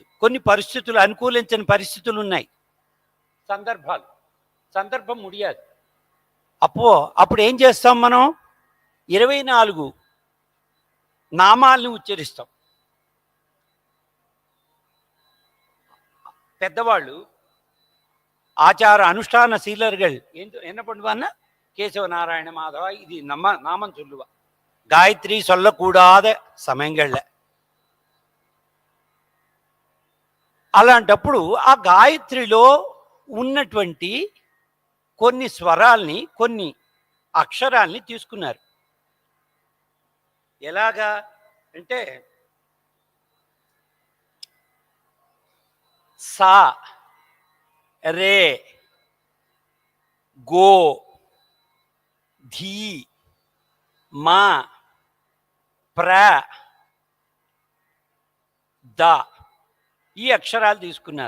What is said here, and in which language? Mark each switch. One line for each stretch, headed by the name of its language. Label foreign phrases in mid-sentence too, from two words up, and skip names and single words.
Telugu: కొన్ని పరిస్థితులు, అనుకూలించని పరిస్థితులు ఉన్నాయి, సందర్భం ముడియాదు. అప్పుడు ఏం చేస్తాం మనం? 24 నామాల్ని ఉచ్చరిస్తాం. పెద్దవాళ్ళు ఆచార అనుష్ఠాన
Tamil: శీలர்கள் என்ன பண்ணுவான்னா, கேசவ நாராயண மாதவா இது நாமம் சொல்லுவா. காயத்ரி சொல்லக்கூடாத
Telugu: సమయంలో అలాంటప్పుడు ఆ గాయత్రిలో ఉన్నటువంటి కొన్ని స్వరాల్ని, కొన్ని అక్షరాల్ని తీసుకున్నారు. ఎలాగా అంటే సా, రే, గో, ధీ, మా, ప్ర, ద ఈ అక్షరాలు తీసుకున్నారు.